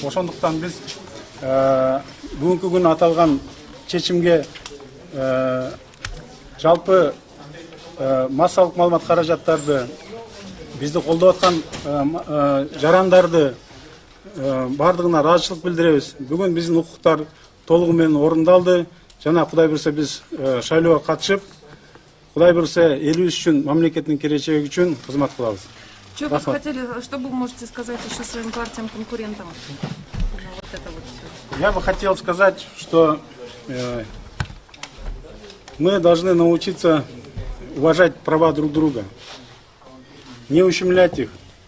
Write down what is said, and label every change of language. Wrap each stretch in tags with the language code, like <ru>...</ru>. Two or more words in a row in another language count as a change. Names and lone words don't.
<ky>Ошондуктан биз бүгүнкү күнү аталган чечимге жалпы массалык маалымат каражаттарды, бизди колдоп аткан жарандарды бардыгына ыраазычылык билдиребиз. Бүгүн биздин укуктар толугу менен орундалды жана Кудай буйрса биз шайлоого катышып, Кудай буйрса элибиз үчүн, мамлекеттин келечеги үчүн кызмат кылабыз.</ky> <ru>Что бы хотели, что вы можете сказать еще своим партиям-конкурентам? Вот это вот все. Я бы хотел сказать, что мы должны научиться уважать права друг друга, не ущемлять их.</ru>